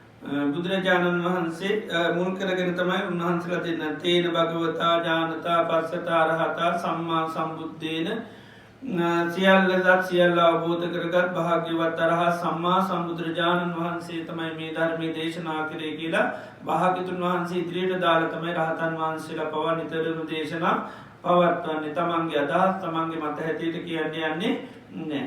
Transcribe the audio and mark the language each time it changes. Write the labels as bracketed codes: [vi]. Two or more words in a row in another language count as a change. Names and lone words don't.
[si] බුදුරජාණන් වහන්සේ මුල් කරගෙන තමයි උන්වහන්සේලා දෙන්න [pi] තේන භගවතා ජානතා පස්සතා රහතා සම්මා සම්බුද්ධේන [si] සියල්ලදත් සියල්ල අවබෝධ කරගත් භාග්‍යවත් අරහත් සම්මා සම්බුදුරජාණන් වහන්සේ තමයි මේ ධර්මය දේශනා කරේ කියලා භාග්‍යතුන් වහන්සේ ඉදිරියට දාලා තමයි රහතන් වහන්සේලා පවා නිතරම දේශනා පවත්වන්නේ තමන්ගේ අදහස් තමන්ගේ මත හැටියට කියන්නේ යන්නේ නෑ.